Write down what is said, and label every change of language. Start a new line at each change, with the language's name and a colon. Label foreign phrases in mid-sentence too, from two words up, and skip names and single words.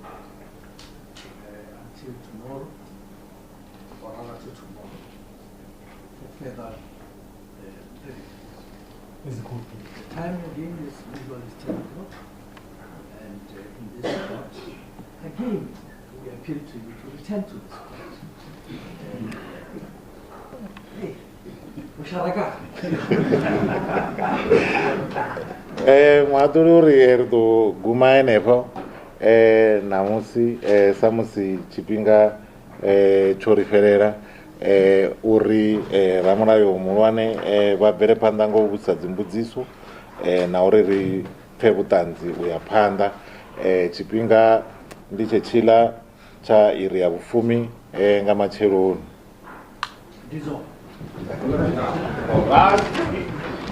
English: until tomorrow, or rather to tomorrow, for further the time again is usually 10 o'clock, and in this court, again, we appeal to you to return to this court. Hey, Musharaka.
Venda: Muhaṱuli uri ri ḓo guma henefho namusi sa musi tshifhinga tsho ri fhelela uri ramulayo muhulwane vha bvele phanḓa nga u vhudzisa dzimbudziso na uri ri pfhe vhuṱanzi u ya phanḓa. Tshifhinga ndi tshetshila tsha iri ya vhufumi nga matsheloni.
English: All right.